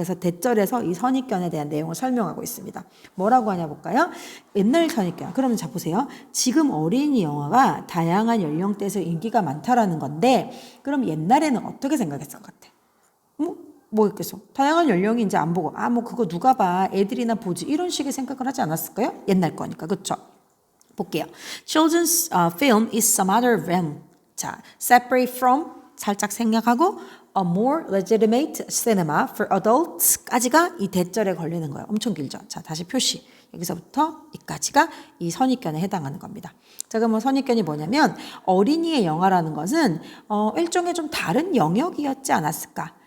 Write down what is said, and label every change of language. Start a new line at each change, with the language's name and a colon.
Korean: 그래서 대절에서 이 선입견에 대한 내용을 설명하고 있습니다. 뭐라고 하냐 볼까요? 옛날 선입견. 그러면 자 보세요. 지금 어린이 영화가 다양한 연령대에서 인기가 많다라는 건데 그럼 옛날에는 어떻게 생각했을 것 같아? 뭐 있겠어? 다양한 연령이 이제 안 보고 뭐 그거 누가 봐 애들이나 보지 이런 식의 생각을 하지 않았을까요? 옛날 거니까 그렇죠? 볼게요.
English: Children's film is some other realm.
Korean: 자,
English: separate from
Korean: 살짝 생략하고
English: a more legitimate cinema for adults
Korean: 까지가 이 대절에 걸리는 거예요. 엄청 길죠? 자, 다시 표시. 여기서부터 이까지가 이 선입견에 해당하는 겁니다. 자, 그러면 선입견이 뭐냐면 어린이의 영화라는 것은 일종의 좀 다른 영역이었지 않았을까?